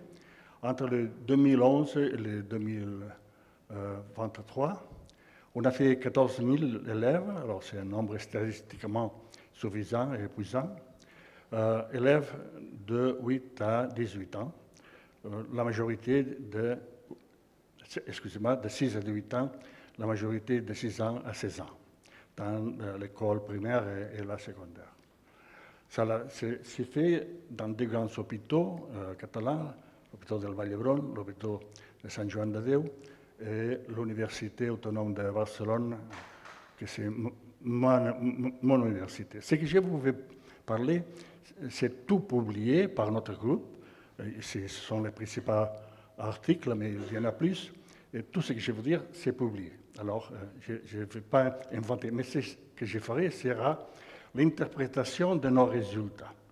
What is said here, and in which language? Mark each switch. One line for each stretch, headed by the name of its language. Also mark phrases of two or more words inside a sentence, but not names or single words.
French: Entre le 2011 et le 2023, on a fait 14 000 élèves, alors c'est un nombre statistiquement suffisant et épuisant, élèves de 8 à 18 ans, la majorité de 6 à 18 ans, la majorité de 6 ans à 16 ans, dans l'école primaire et la secondaire. Ça c'est fait dans des grands hôpitaux catalans, l'hôpital del Vall d'Hebron, l'hôpital de Sant Joan de Déu et l'Université autonome de Barcelone, que c'est mon université. Ce que je vous vais parler, c'est tout publié par notre groupe. Ce sont les principaux articles, mais il y en a plus. Et tout ce que je vais vous dire, c'est publié. Alors, je ne vais pas inventer, mais ce que je ferai sera l'interprétation de nos résultats.